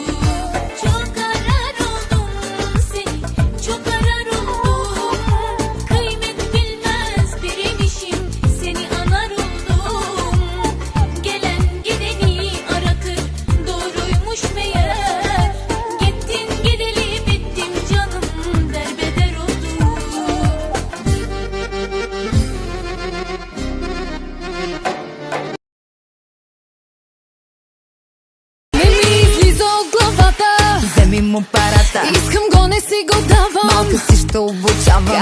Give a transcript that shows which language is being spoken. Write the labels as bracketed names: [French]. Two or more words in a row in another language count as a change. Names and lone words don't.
[Turkish] Çok arar oldum seni, çok arar oldum. Kıymet bilmez biriymişim, seni anar oldum. Gelen gideni aratır, doğruymuş meğer. Gittin gideli bittim canım, derbeder oldum. [Bulgarian] Не ми излиза от главата. Вземи му парата. Искам го, не си го давам. Малка си ще обучавам.